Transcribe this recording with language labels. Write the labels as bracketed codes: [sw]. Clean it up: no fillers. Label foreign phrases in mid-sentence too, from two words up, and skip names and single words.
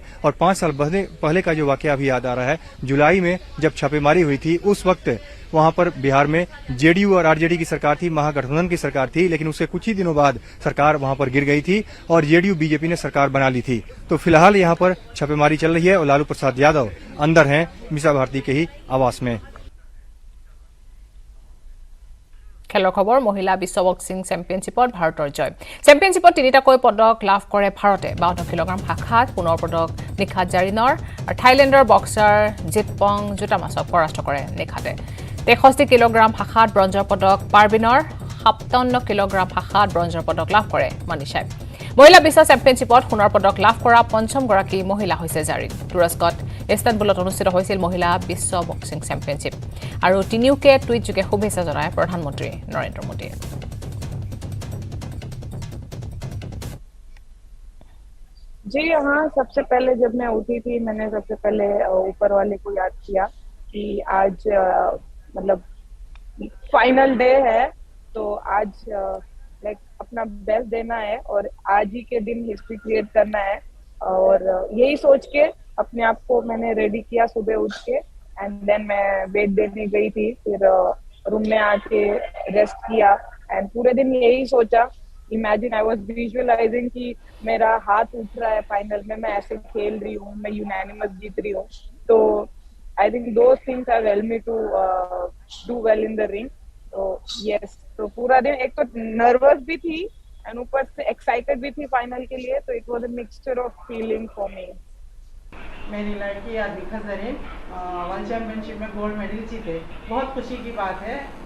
[hi] और 5 साल पहले का जो वाकया अभी याद आ रहा है, जुलाई में जब छापेमारी हुई थी, उस वक्त वहां पर बिहार में जेडीयू और आरजेडी की सरकार थी, महागठबंधन की सरकार थी। लेकिन उससे कुछ ही दिनों बाद सरकार वहां पर गिर गई थी और जेडीयू बीजेपी ने सरकार बना ली थी। तो फिलहाल यहां पर छापेमारी चल रही है और लालू प्रसाद यादव अंदर हैं मीसा भारती के ही आवास में। [as] খেলৰ খবৰ মহিলা বিশ্ব বক্সিং চেম্পিয়নশ্বিপত ভাৰতৰ জয়। চেম্পিয়নশ্বিপত 3টাকৈ পদক লাভ কৰে ভাৰতে। 52 কিলোগ্ৰাম শাখাত পুনৰ পদক নিখাত জাৰিনৰ আৰু থাইলেণ্ডৰ বক্সাৰ জিতপং জোটামাছক পৰাস্ত কৰে নিখাতে। 63 কিলোগ্ৰাম শাখাত ব্ৰঞ্জৰ পদক পাৰবিনৰ, 57 কিলোগ্ৰাম শাখাত ব্ৰঞ্জৰ পদক লাভ কৰে মনীষাই। মহিলা বিশ্ব চেম্পিয়নশ্বিপত সোণৰ পদক লাভ কৰা পঞ্চমগৰাকী মহিলা হৈছে জাৰিন। তুৰস্কত ইস্তানবুলত অনুষ্ঠিত হৈছিল মহিলা বিশ্ব বক্সিং চেম্পিয়নশ্বিপ। আৰু তিনিওকে টুইটযোগে শুভেচ্ছা জনায় প্ৰধানমন্ত্ৰী নৰেন্দ্ৰ মোদীয়ে। [hi] जी हाँ, सबसे पहले जब मैं उठी थी, मैंने सबसे पहले ऊपर वाले को याद किया कि आज मतलब [en] final day [hi] है, तो आज लाइक अपना बेस्ट देना है और आज ही के दिन [en] history create [hi] करना है। और यही सोच के अपने आप को मैंने रेडी किया सुबह उठ के, [en] and then [hi] मैं वेट देने गई थी, फिर रूम में आके रेस्ट किया एंड पूरे दिन यही सोचा, [en] imagine I was visualizing [hi] कि मेरा हाथ उठ रहा है फाइनल में, मैं ऐसे खेल रही हूँ, मैं यूनानिमस जीत रही हूँ। [en] तो I think those things have helped me to do well in the ring. [hi] तो यस, तो पूरा दिन एक तो नर्वस भी थी एंड ऊपर से एक्साइटेड भी थी फाइनल के लिए, तो [en] it was a mixture of feeling for me. [hi] मेरी लड़की आदिखा जरीन [en] World Championship [hi] में [en] gold medal [hi] जीते, बहुत खुशी की बात है।